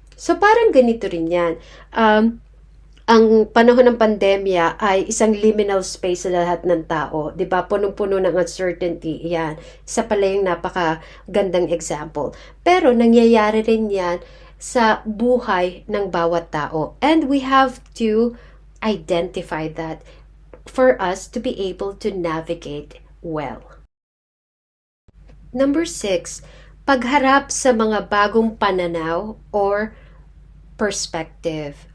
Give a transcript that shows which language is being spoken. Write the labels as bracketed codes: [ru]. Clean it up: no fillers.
[tl] So, parang ganito rin 'yan. Ang panahon ng pandemya ay isang liminal space sa lahat ng tao. 'Di ba? Punong-puno ng uncertainty. Yan. Isa pala yung napakagandang example. Pero nangyayari rin yan sa buhay ng bawat tao. [en] And we have to identify that for us to be able to navigate well. [tl] Number 6, pagharap sa mga bagong pananaw or perspective.